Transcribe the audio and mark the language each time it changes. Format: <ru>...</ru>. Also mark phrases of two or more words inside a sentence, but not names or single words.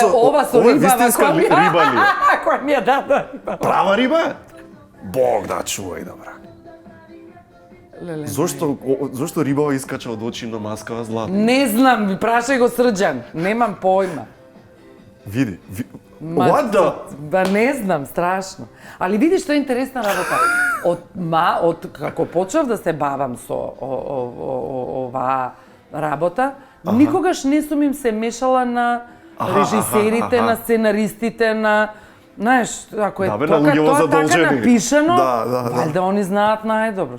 <mk>Ова со риба, вистинска риба ли е? Која ми ја даде риба. Права риба? Бог да чувај, добра. Зошто рибава искача од очи на маскава злата? Не знам, прашај го Срđan, немам појма. Види.</mk> <en>What the?</en> <mk>Ба не знам, страшно. Али види што е интересна работа. Од како почнав да се бавам со оваа работа, никогаш не сум им се мешала на режисерите, на сценаристите, на знаеш, ако е тоа така напишано, валјда они знаат најдобро.</mk>